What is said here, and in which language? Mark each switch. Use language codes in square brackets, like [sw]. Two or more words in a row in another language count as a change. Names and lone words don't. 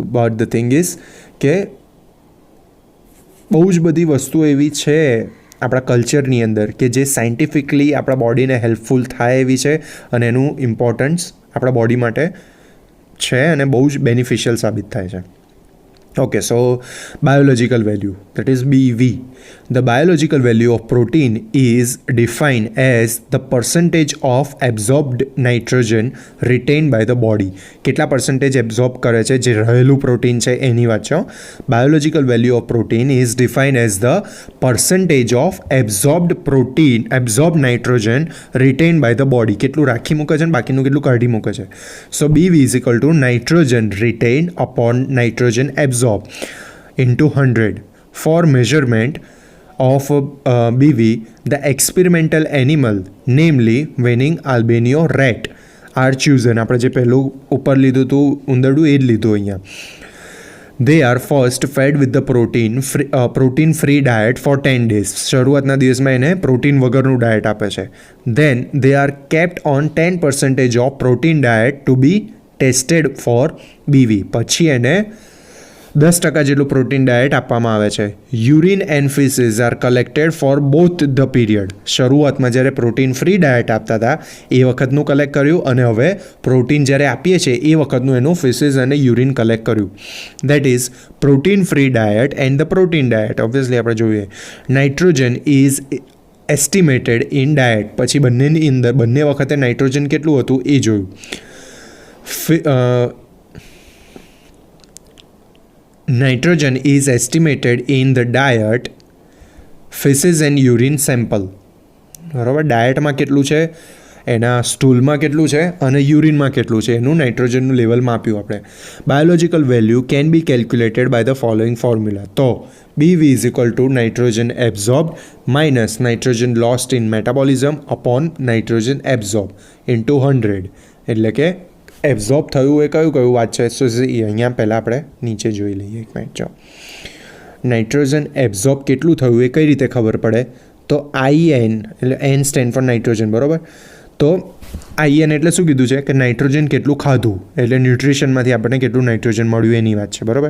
[en] but the thing is [gu] કે બહુ જ બધી વસ્તુઓ એવી છે આપણા કલ્ચરની અંદર કે જે સાયન્ટિફિકલી આપણા બોડીને હેલ્પફુલ થાય એવી છે, અને એનું ઇમ્પોર્ટન્સ આપણા બોડી માટે છે અને બહુ જ બેનિફિશિયલ સાબિત થાય છે. [en] Okay, so biological value, that is BV. The biological value of protein is defined as the percentage of absorbed nitrogen retained by the body. [gu] કેટલા [en] percentage absorb [gu] કરે છે જે રહેલું પ્રોટીન છે એની વાત છે. [en] Biological value of protein is defined as the percentage of absorbed nitrogen retained by the body. [gu] કેટલું રાખી મૂકે છે ને બાકીનું કેટલું કાઢી મૂકે છે. [en] So BV is equal to nitrogen retained upon nitrogen absorbed into 100. For measurement of BV, the experimental animal, namely winning albino rat, are chosen. [gu] આપણે જે પહેલું ઉપર લીધું હતું ઉંદરડું એ જ લીધું અહીંયા. [en] They are first fed with the protein free diet for 10 days. [gu] શરૂઆતના દિવસમાં એને પ્રોટીન વગરનું ડાયટ આપે છે. [en] Then they are kept on 10% of protein diet to be tested for BV. [gu] પછી એને 10% જેટલું પ્રોટીન ડાયટ આપવામાં આવે છે. [en] urine and feces are collected for both the period. [gu] શરૂઆતમાં જ્યારે [en] protein free diet [gu] આપતા હતા એ વખતનું કલેક્ટ કર્યું, અને હવે પ્રોટીન જ્યારે આપીએ છીએ એ વખતનું એનું ફીસીસ અને યુરિન કલેક્ટ કર્યું. [en] that is protein free diet and the protein diet. ઓબ્વિયસલી [gu] આપણે જોઈએ [en] nitrogen is estimated in diet. [gu] પછી બંનેની અંદર બંને વખતે નાઇટ્રોજન કેટલું હતું એ જોયું. [en] Nitrogen is estimated in the diet, feces and urine sample. [gu] બરાબર, ડાયટમાં કેટલું છે, એના સ્ટૂલમાં કેટલું છે અને યુરિનમાં કેટલું છે એનું નાઇટ્રોજનનું લેવલ માપ્યું આપણે. [en] biological value can be calculated by the following formula. તો BV is equal to nitrogen absorbed minus nitrogen lost in metabolism upon nitrogen absorbed into 100. [gu] એટલે કે એબ્ઝોર્બ થયું એ કયું વાત છે, સો અહીંયા પહેલાં આપણે નીચે જોઈ લઈએ. એક મિનિટ, જો નાઇટ્રોજન એબ્ઝોર્બ કેટલું થયું એ કઈ રીતે ખબર પડે, તો IN એટલે N [en] stand for nitrogen, [gu] બરાબર. તો IN એટલે શું કીધું છે કે નાઇટ્રોજન કેટલું ખાધું, એટલે ન્યુટ્રિશનમાંથી આપણને કેટલું નાઇટ્રોજન મળ્યું એની વાત છે, બરાબર.